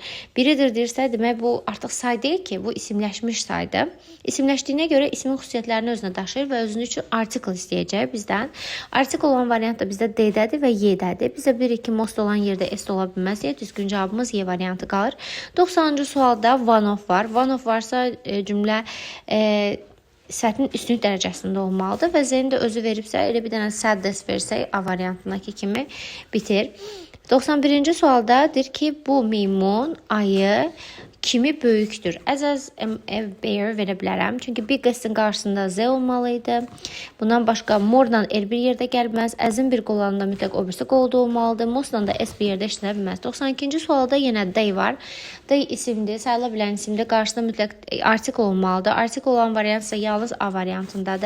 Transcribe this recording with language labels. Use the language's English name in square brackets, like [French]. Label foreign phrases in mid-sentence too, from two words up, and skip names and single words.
[Azerbaijani] Biridir deyirsə, demək bu artıq say deyil ki, bu isimləşmiş saydı. İsimləşdiyinə görə ismin xüsusiyyətlərini özünə daşıyır və özünün üçün artikl istəyəcək bizdən. Artikl olan variant da bizdə D-dədir və Y-dədir. Bizə bilirik ki, most olan yerdə S ola bilməz deyə düzgün cavabımız Y variantı qalır. 90-cı sualda [English] one of [Azerbaijani] var. [English] One of [Azerbaijani] varsa cümlə sifətin üstünlük dərəcəsində olmalıdır və Z-ni də özü veribsə, elə bir dənə saddest versək A variantındakı kimi bitir. 91-ci sualda deyir ki, bu meymun ayı kimi böyükdür. [English] As a bear [Azerbaijani] verə bilərəm. Çünki biggest'in qarşısında Z olmalıydı. Bundan başqa more'dan R bir yerdə gəlməz. As'in bir qollarında mütləq o birisi qolda olmalıdır. Most'dan da S bir yerdə işlənə bilməz. 92-ci sualda yenə day var. Day isimdir. Sayıla bilən isimdir. Qarşısında mütləq artikl olmalıdır. Artikl olan variant isə yalnız A variantındadır.